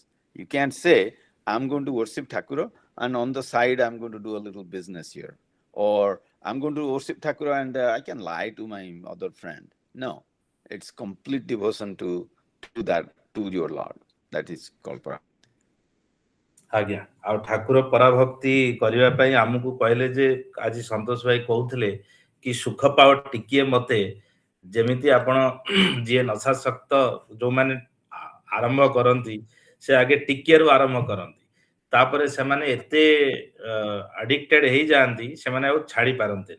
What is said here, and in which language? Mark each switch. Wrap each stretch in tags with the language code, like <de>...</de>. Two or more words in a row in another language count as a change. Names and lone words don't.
<en>You can't say, I'm going to worship Thakura and on the side I'm going to do a little business here. Or I'm going to worship Thakura and I can lie to my other friend. No, it's complete devotion to your Lord. That is called Parabhakti.</en> <or>ଆଜ୍ଞା, ଆଉ ଠାକୁର ପରାଭକ୍ତି କରିବା ପାଇଁ ଆମକୁ କହିଲେ ଯେ, ଆଜି ସନ୍ତୋଷ ଭାଇ କହୁଥିଲେ କି ସୁଖ ପାଅ ଟିକିଏ ମତେ, ଯେମିତି ଆପଣ ଯିଏ ନଶାସକ୍ତ ଯୋଉମାନେ ଆରମ୍ଭ କରନ୍ତି ସେ ଆଗେ ଟିକିଏରୁ ଆରମ୍ଭ କରନ୍ତି, ତାପରେ ସେମାନେ ଏତେ ଆଡିକ୍ଟେଡ ହେଇଯାଆନ୍ତି ସେମାନେ ଆଉ ଛାଡି ପାରନ୍ତିନି।</or>